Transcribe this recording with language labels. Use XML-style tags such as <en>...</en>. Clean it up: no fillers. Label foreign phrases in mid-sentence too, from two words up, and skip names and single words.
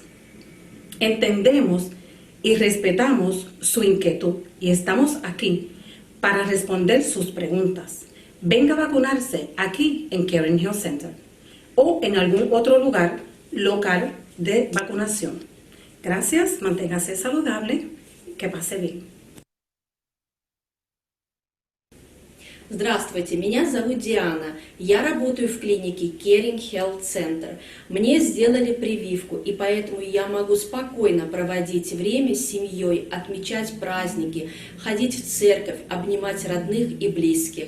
<es>Entendemos y respetamos su inquietud y estamos aquí para responder sus preguntas. Venga a vacunarse aquí en Caring Health Center o en algún otro lugar local de vacunación. Gracias, manténgase saludable, que pase bien.</es> <ru>Здравствуйте, меня зовут Диана. Я работаю в клинике Caring Health Center. Мне сделали прививку, и поэтому я могу спокойно проводить время с семьей, отмечать праздники, ходить в церковь, обнимать родных и близких.</ru>